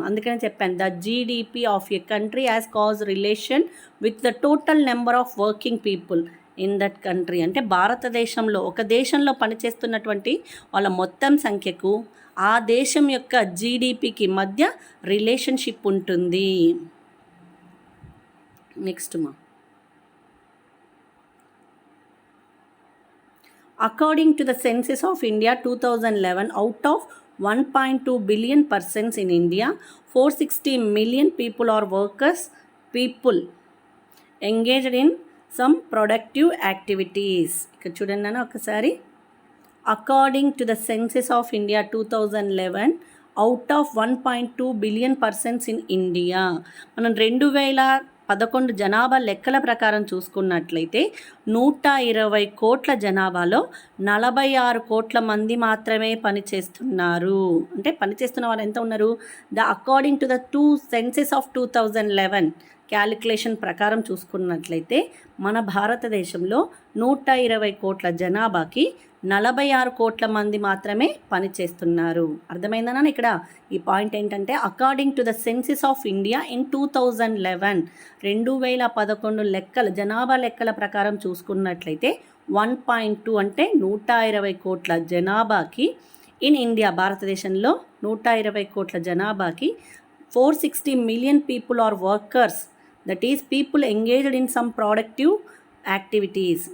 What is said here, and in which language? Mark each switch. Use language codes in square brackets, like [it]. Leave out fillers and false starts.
[te] అందుకని చెప్పాను [en] The GDP of a country has cause relation with the total number of working people in that country. [te] అంటే భారతదేశంలో ఒక దేశంలో పనిచేస్తున్నటువంటి వాళ్ళ మొత్తం సంఖ్యకు ఆ దేశం యొక్క జీడిపికి మధ్య రిలేషన్షిప్ ఉంటుంది. [en] Next According to the census of India 2011, out of 1.2 billion persons in India, 460 million people are workers, people engaged in some productive activities. [te] ఇక్కడ చూడండి నాన్న ఒకసారి. [en] According to the census of India 2011, out of 1.2 billion persons in India, [te] మనం 2011 జనాభా లెక్కల ప్రకారం చూసుకున్నట్లయితే 120 కోట్ల జనాభాలో 46 కోట్ల మంది మాత్రమే పనిచేస్తున్నారు. అంటే పనిచేస్తున్న వాళ్ళు ఎంత ఉన్నారు? [en] according to the census of 2011 [te] calculation ప్రకారం చూసుకున్నట్లయితే మన భారతదేశంలో 120 కోట్ల జనాభాకి 46 కోట్ల మంది మాత్రమే పనిచేస్తున్నారు. అర్థమైందనా? ఇక్కడ ఈ పాయింట్ ఏంటంటే according to the senses of India in 2011 2011 లెక్కల జనాభా లెక్కల ప్రకారం చూసుకున్నట్లయితే 1.2 అంటే 120 కోట్ల జనాభాకి ఇన్ ఇండియా భారతదేశంలో 120 కోట్ల జనాభాకి [en] 460 million people are workers, that is people engaged in some productive [te] activities.